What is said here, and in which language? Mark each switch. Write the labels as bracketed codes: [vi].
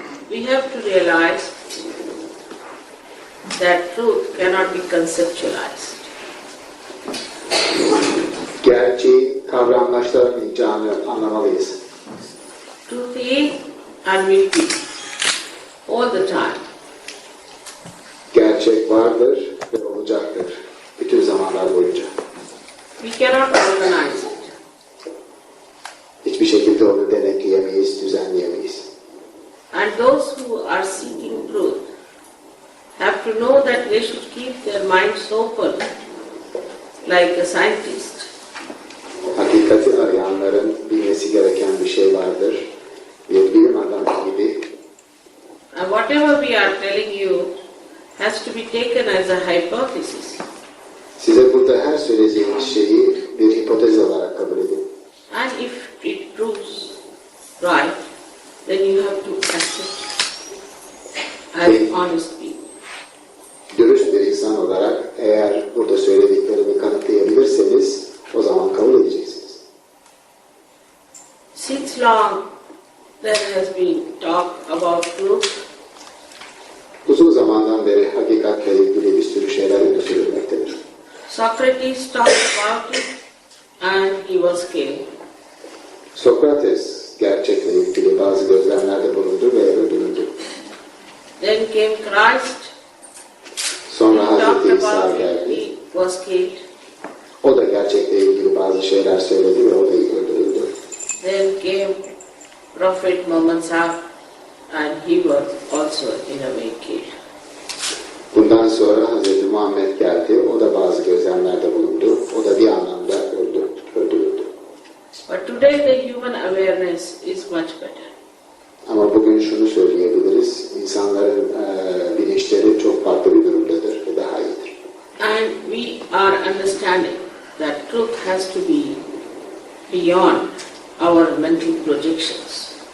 [en] we have to realize that truth cannot be conceptualized. [tr] Gerçeği kavramlaştıramayacağını anlamalıyız. [en] Truth is and will be all the time. [tr] Gerçek vardır ve olacaktır bütün zamanlar boyunca. [en] We cannot organize it. [tr] Hiçbir şekilde onu denetleyemeyiz, düzenleyemeyiz. [en] And those who are seeking truth have to know that they should keep their minds open like a scientist. [tr] Hakikati arayanların bilmesi gereken bir şey vardır. Bir bilim adamı gibi. [en] And whatever we are telling you has to be taken as a hypothesis. [tr] Size burada her söyleyeceğimiz şeyi bir hipotez olarak kabul edin. [en] And if it proves right, then you have to accept as honest people. [tr] Dürüst bir insan olarak eğer burada söylediklerimi kanıtlayabilirseniz o zaman kabul edeceksiniz. [en] Since long there has been talk about truth. [tr] Uzun zamandan beri hakikatle ilgili bir sürü şeyler öne sürülmektedir. [en] Socrates talked about it and he was killed. [tr] Sokrates gerçekle ilgili bazı gözlemlerde bulundu ve öldürüldü. [en] Then came Christ. [tr] Sonra [en] He talked [tr] Hazreti İsa [en] about it, [tr] geldi. [en] he was killed. [tr] O da gerçekle ilgili bazı şeyler söyledi ve o da öldürüldü. [en] Then came Prophet Muhammad Sahib and he was also in a way killed. [tr] Bundan sonra Hazreti Muhammed geldi. O da bazı gözlemlerde bulundu. O da bir anlamda öldürüldü. [en] But today the human awareness is much better. [tr] Ama bugün şunu söyleyebiliriz. İnsanların bilinçleri çok farklı bir durumdadır ve daha iyidir. [en] And we are understanding that truth has to be beyond our mental projections.